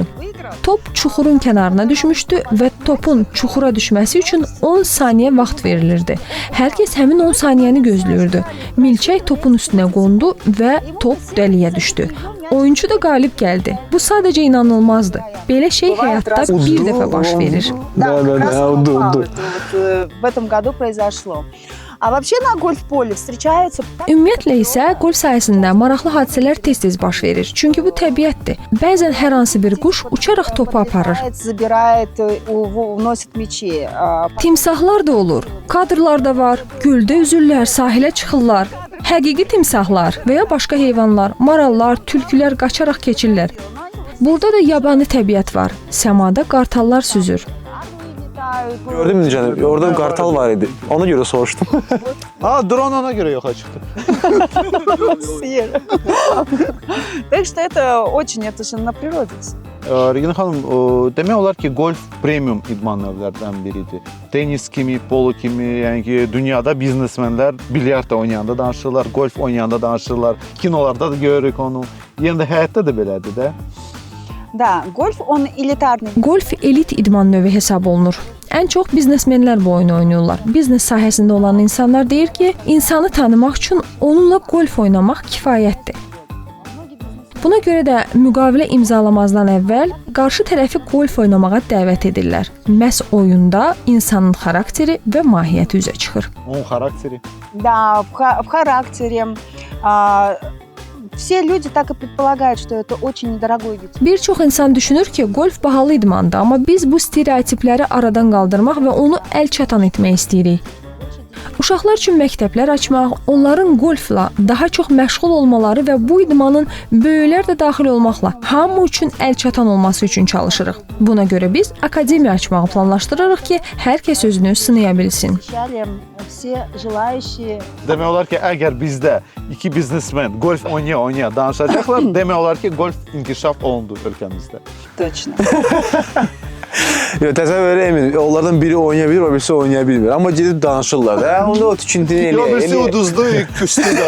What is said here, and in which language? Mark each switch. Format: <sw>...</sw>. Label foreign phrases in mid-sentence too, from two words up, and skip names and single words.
<az>Top çuxurun kənarına düşmüşdü və topun çuxura düşməsi üçün 10 saniyə vaxt verilirdi. Hər kəs həmin 10 saniyəni gözləyirdi. Milçək topun üstünə qondu və top dəliyə düşdü. Oyunçu da qalib gəldi. Bu sadəcə inanılmazdı. Belə şey həyatda bir dəfə baş verir.</az> <ru>Да, как раз попало. Это вот, в этом году произошло. А вообще на гольф-поле встречаются...</ru> <az>Ümumiyyətlə isə golf sahəsində maraqlı hadisələr tez-tez baş verir. Çünki bu təbiətdir. Bəzən hər hansı bir quş uçaraq topu aparır.</az> <ru>Забирает, уносит мячи.</ru> <az>Timsahlar da olur. Kadrlarda var. Göldə üzürlər, sahilə çıxırlar. Həqiqi timsahlar və ya başqa heyvanlar, marallar, tülkülər qaçaraq keçirlər. Burada da yabani təbiət var. Səmada qartallar süzür. Gördüm necə? Orada qartal var idi. Ona görə soruşdum. Drone ona görə yoxa çıxdı.</az> <ru>Так что это очень, это же на природе.</ru> <az>Regina xanım, demək olar ki, golf premium idman növlərindən biridir. Tenis kimi, polo kimi, yəni ki, dünyada biznesmenlər bilyard oynayanda danışırlar, golf oynayanda danışırlar, kinolarda da görürük onu. Yəni də həyatda da belədir də.</az> <ru>Да, гольф, он элитарный.</ru> <az>Golf elit idman növü hesab olunur. Ən çox biznesmenlər bu oyunu oynayırlar. Biznes sahəsində olan insanlar deyir ki, insanı tanımaq üçün onunla golf oynamaq kifayətdir. Buna görə də müqavilə imzalamazdan əvvəl qarşı tərəfi golf oynamağa dəvət edirlər. Məhz oyunda insanın xarakteri və mahiyyəti üzə çıxır. Onun xarakteri.</az> <ru>Да, в характере. Все люди так и предполагают, что это очень недорогой вид.</ru> <az>Bir çox insan düşünür ki, golf bahalı idmandır, amma biz bu stereotipləri aradan qaldırmaq və onu əl çatan etmək istəyirik. Uşaqlar üçün məktəblər açmaq, onların golfla daha çox məşğul olmaları və bu idmanın böyüklər də daxil olmaqla hamı üçün əl çatan olması üçün çalışırıq. Buna görə biz akademiya açmağı planlaşdırırıq ki, hər kəs özünü sınaya bilsin.</az> <ru>Все желающие.</ru> <az>Demək olar ki, əgər bizdə iki biznesmen golf oynaya danışacaqlar, demək olar ki, golf inkişaf olundu ölkəmizdə.</az> <ru>Точно.</ru> <az>Təsəvvür emin, onlardan biri oynaya bilir, o birisi oynaya bilmir. Amma gedib danışırlar da. Onda o tikintini O birisi uduzdu, küstü də.</az>